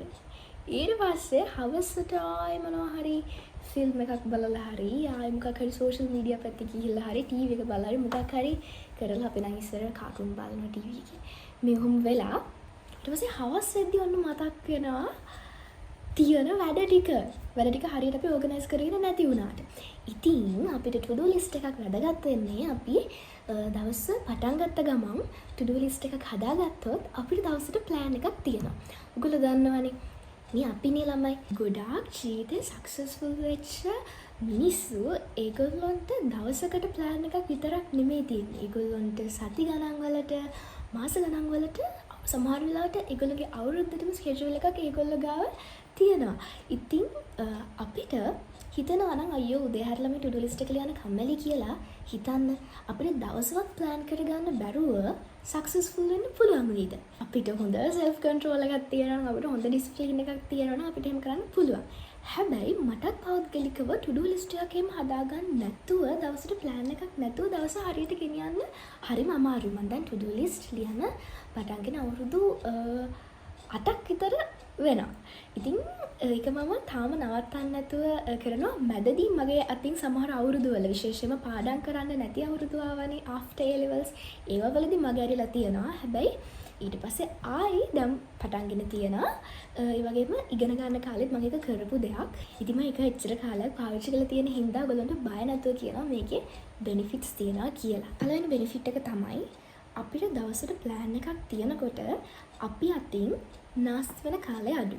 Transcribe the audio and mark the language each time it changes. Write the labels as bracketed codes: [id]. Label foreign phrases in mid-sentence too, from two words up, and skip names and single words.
[si] ඊට පස්සේ හවසට ආයෙ මොනවා හරි ෆිල්ම් එකක් බලලා හරි ආයෙ මොකක් හරි [en] social media [si] පැත්තට ගිහිල්ලා හරි ටීවී එක බලලා හරි මොකක් හරි කරලා අපි නම් ඉස්සර කාටුන් බලන ටීවී එකේ මෙහෙම වෙලා ඊට පස්සේ හවස් වෙද්දී ඔන්න මතක් වෙනවා තියෙන වැඩ ටික හරියට අපි ඕගනයිස් කරගෙන නැති වුණාට. ඉතින් අපිට [en] to do list [si] එකක් වැදගත් වෙන්නේ අපි දවස් පටන් ගත්ත ගමන් [en] to do list [si] එකක් හදාගත්තොත් අපිට දවසට plan එකක් තියෙනවා. ඔයගොල්ලෝ දන්නවනේ මේ අපිනේ ළමයි ගොඩාක් ජීවිතේ සක්සස්ෆුල් වෙච්ච මිනිස්සු ඒගොල්ලන්ට දවසකට ප්ලෑන් එකක් විතරක් නෙමෙයි තියෙන්නේ. ඒගොල්ලන්ට සති ගණන් වලට මාස ගණන් වලට සමහර වෙලාවට ඒගොල්ලෝගේ අවුරුද්දටම ස්කෙජුවල් එකක් ඒගොල්ලෝ ගාව තියෙනවා. ඉතින් අපිට හිතනවා නම් අයියෝ උදේ හැරලා මේ [en] to do list [si] එක ලියන්න කම්මැලි කියලා හිතන්න අපිට දවසක් ප්ලෑන් කරගන්න බැරුව සක්සස්ෆුල් වෙන්න පුළුවන් නේද? අපිට හොඳ [en] self control [si] එකක් තියෙනවා නම් අපිට හොඳ discipline එකක් තියෙනවා නම් අපිට එහෙම කරන්න පුළුවන්. හැබැයි මටත් පෞද්ගලිකව [en] to do list [si] එකක් එහෙම හදාගන්න නැතුව දවසට plan එකක් නැතුව දවස හරියට ගෙනියන්න හරිම අමාරුයි. මම දැන් [en] to do list [si] ලියන පටන්ගෙන අවුරුදු 8ක් විතර වෙනවා. ඉතින් ඒක මම තාම නවත්තන්න නැතුව කරනවා. මැදදී මගේ අතින් සමහර අවුරුදු වල විශේෂයෙන්ම පාඩම් කරන්න නැති අවුරුදු ආවනේ [en] after A levels [si] ඒවා වලදී මගේ ඇරිලා තියෙනවා. හැබැයි ඊට පස්සේ ආයි දැන් පටන්ගෙන තියෙනවා. ඒ වගේම ඉගෙන ගන්න කාලෙත් මම ඒක කරපු දෙයක්. ඉතින් මම ඒක එච්චර කාලයක් පාවිච්චි කරලා තියෙන හින්දා ඔයගොල්ලන්ට බය නැතුව කියනවා මේකේ benefits තියෙනවා කියලා. පළවෙනි benefit එක තමයි අපිට දවසට plan එකක් තියනකොට අපි අතින් නාස්ති වෙන කාලය අඩුයි.